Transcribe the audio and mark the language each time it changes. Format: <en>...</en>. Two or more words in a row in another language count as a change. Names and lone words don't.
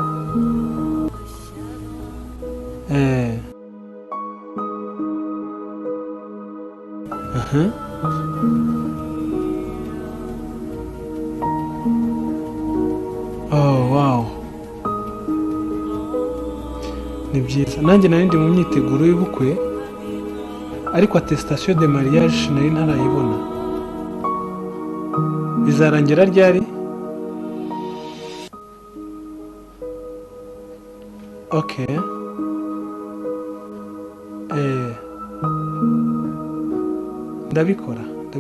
<en>Oh, wow.</en> <rw>Ni byiza. Nanjye nari ndi mu myiteguro y'ubukwe. Ariko</rw> <fr>attestation de mariage</fr> <rw>nari ntarayibona. Bizarangira ryari? Okay. Ndabikora.</rw>